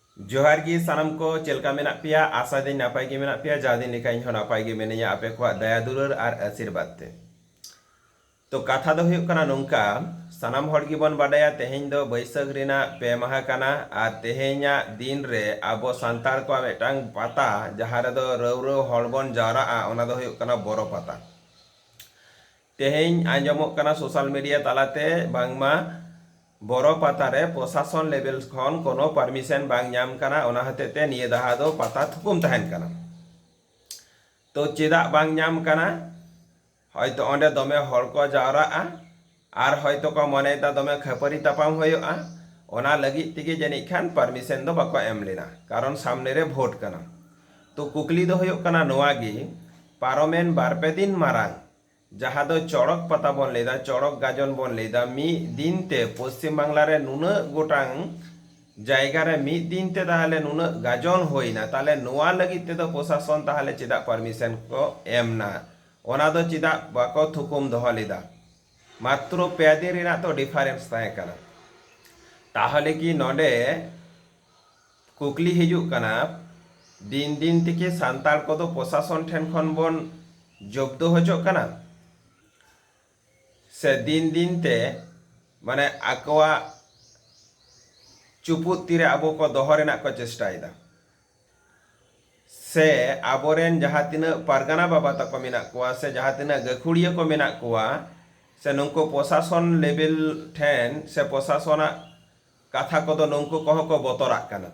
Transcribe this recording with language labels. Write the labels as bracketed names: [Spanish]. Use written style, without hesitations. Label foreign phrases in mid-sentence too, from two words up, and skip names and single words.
[Santali] जोहार गी सानम को चेलका मेना पिया आशा दिन नापाय गे मेना पिया जा दिन लेका इन हो नापाय गे मेनेया आपे को दया दुलार और आशीर्वाद ते। तो कथा दो हुयुग कना नोंका सानाम हर गिबन बाडाया तेहेñ दो बैसाख रेना पे माहा कना और तेहेñा दिन रे आबो सांतार को मेटांग पाता जहां रे दो रौरौ हड़बन जावराआ ओना दो हुयुग कना बोरो पाता। तेहेñ आंजमोग कना [English] social media [Santali] तालाते बांगमा बोरो पाता रे प्रशासन लेवल खन कोनो परमिशन बांग ᱧᱟᱢ कना ओना हतेते निये दाहा दो पाता थुकुम तहन कना। तो चेदा बांग ᱧᱟᱢ कना हयतो ओंडे दमे हर को जावराआ और हयतो को मनेदा दमे खपरी तापाम होयोआ ओना लगित तिगे जनिक खान परमिशन दो बाको एम लेना कारण सामने रे भोट कना। तो कुकली दो हुयुग कना नोवा गी पारोमेन बारपे दिन मारांग जहाँ दो चौड़क पता बन लेदा चौड़क गाजन बन लेदा मी दिन ते पश्चिम बांगला रे नुना गोटांग जायगा रे मी दिन ते ताहले नुना गाजन होइना ताहले नोआ लगित ते दो प्रशासन ताहले चेदा परमिशन को एमना ओना दो चेदा बाको थुकुम दोहो लेदा मात्र पे दिन रेना तो डिफारेंस ताहे कना। ताहले कि नोडे कुकली हिजुग कना दिन दिन तिके सांतार को दो प्रशासन ठेन खन बन जब्द होचोग कना से दिन दिन ते माने आकवा चुपुत तीरे आबो को दोहो रेना को चेष्टायेदा से आबोरेन जहाँ तिना पारगाना बाबा तको मेना कोआ से जहाँ तिना गखुड़िया को मेना कोआ से नुंको प्रशासन लेवल ठेन से प्रशासना कथा को दो नुंको कहो को बतराक कना।